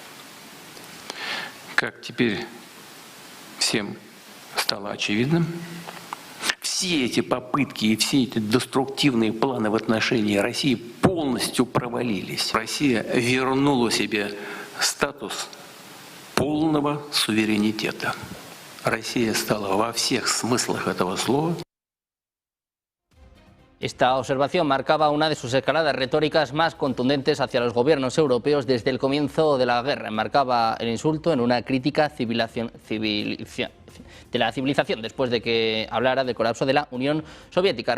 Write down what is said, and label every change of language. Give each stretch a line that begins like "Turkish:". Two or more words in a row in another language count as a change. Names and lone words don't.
Russian: Как теперь всем стало очевидным, все эти попытки и все эти деструктивные планы в отношении России полностью провалились. Россия вернула себе статус полного суверенитета. Россия стала во всех смыслах этого слова.
Spanish: Esta observación marcaba una de sus escaladas retóricas más contundentes hacia los gobiernos europeos desde el comienzo de la guerra. Marcaba el insulto en una crítica de la civilización después de que hablara del colapso de la Unión Soviética.